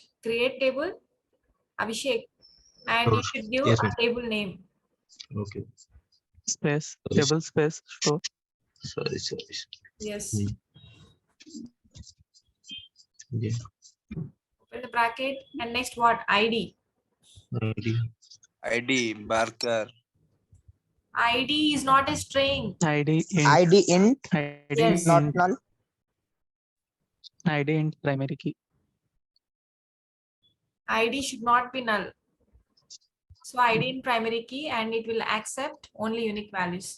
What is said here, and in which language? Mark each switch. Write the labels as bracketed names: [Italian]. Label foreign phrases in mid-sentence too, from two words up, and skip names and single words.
[English] Create table, Abhishek, and you should give Yes, a ma'am. table name. Okay. Space. Sorry. Table space. Show. Sorry. Yes. Hmm. Yeah. Open the bracket and next what? ID. ID marker. ID is not a string. ID int. ID int, ID Yes. not int. null. ID int primary key. ID should not be null. So ID in primary key and it will accept only unique values.